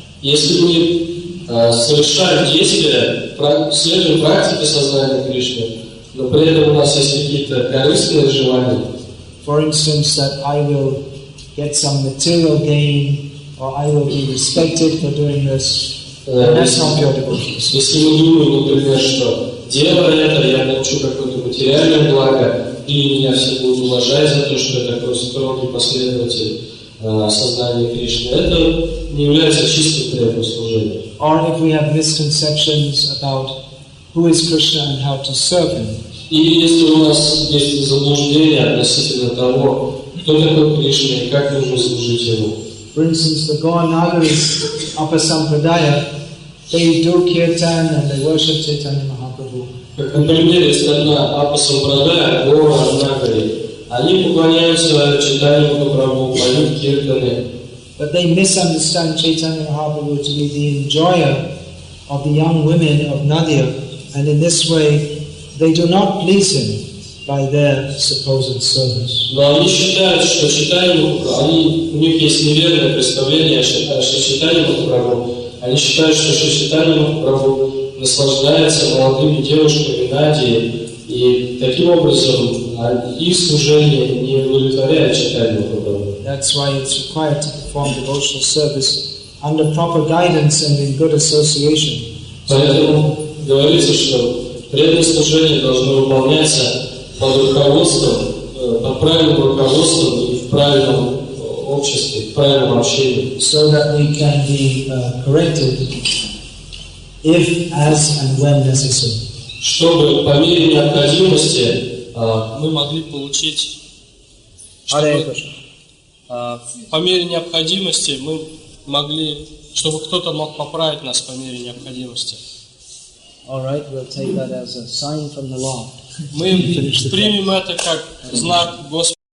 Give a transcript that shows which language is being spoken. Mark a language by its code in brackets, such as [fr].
[ru] Если мы совершаем действия, следуем практике сознания Кришны, но при этом у нас есть какие-то корыстные желания, [en] for instance, that I will get some material gain, or I will be respected for doing this, then that's not pure devotion. [ru] если мы думаем, например, что делая это, я получу какое-то материальное благо, или меня все будут уважать за то, что я такой строгий последователь сознания Кришны, это не является чистым преданным служением. [en] Or if we have misconceptions about who is Krishna and how to serve him, [ru] И если у нас есть заблуждение относительно того, кто такой Кришна и как нужно служить ему. [en] for instance, the Gaunagaris Upper Sampradaya, they do kirtan and they worship Chaitanya Mahaprabhu. [ru] Как, например, есть одна Апа Сампрадая, Гора Нагари. Они поклоняются Чайтанью Махапрабху, поют киртаны. [en] But they misunderstand Chaitanya Mahaprabhu to be the enjoyer of the young women of Nadia, and in this way they do not please him by their supposed service. [ru] Но они считают, что у них есть неверное представление о Чайтанье Махапрабху. Они считают, что Чайтанье Махапрабху наслаждается молодыми девушками Надии, и таким образом их служение не удовлетворяет Чайтанье Махапрабху. [en] That's why it's required to perform devotional service under proper guidance and in good association. [ru] Поэтому говорится, что преданное служение должно выполняться под руководством, под правильным руководством и в правильном обществе, в правильном общении. [en] So that we can be corrected if, as and when necessary. [ru] Чтобы по мере необходимости мы могли получить, по мере необходимости мы могли, чтобы кто-то мог поправить нас по мере необходимости. [en] All right, we'll take that as a sign from the Lord. [ru] Мы примем это как знак Господа.